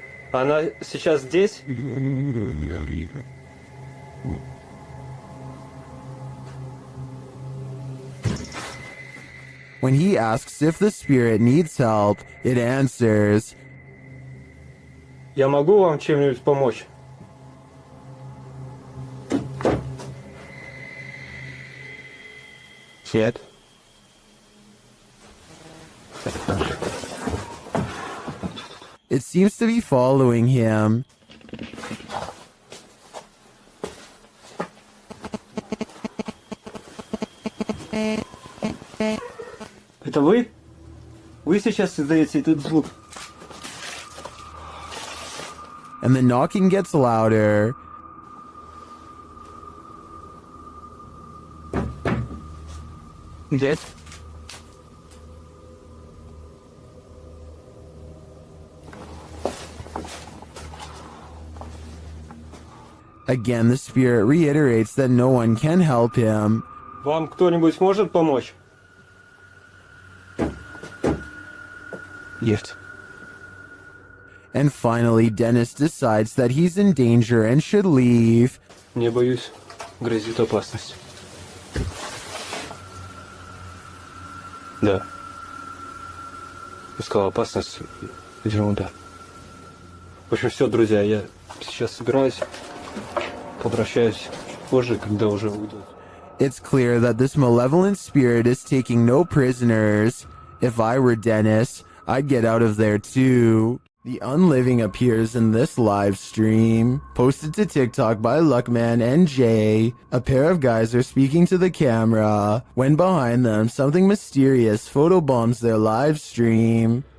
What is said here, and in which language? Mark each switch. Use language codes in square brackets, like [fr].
[ru] Она сейчас здесь? [en] When he asks if the spirit needs help, it answers, [ru] Я могу вам чем-нибудь помочь? Нет. [en] It seems to be following him. [ru] Это вы? Вы сейчас издаете этот звук? [en] And the knocking gets louder. [ru] Дед? [en] Again, the spirit reiterates that no one can help him. [ru] Вам кто-нибудь может помочь? Нет. [en] And finally, Dennis decides that he's in danger and should leave. [ru] Не боюсь, грозит опасность. Да. Искал опасность. Ерунда. В общем, все, друзья, я сейчас собираюсь. Возвращаюсь позже, когда уже уйдут. [en] It's clear that this malevolent spirit is taking no prisoners. If I were Dennis, I'd get out of there too. The unliving appears in this live stream, posted to TikTok by Luckman and Jay. A pair of guys are speaking to the camera, when behind them something mysterious photobombs their live stream.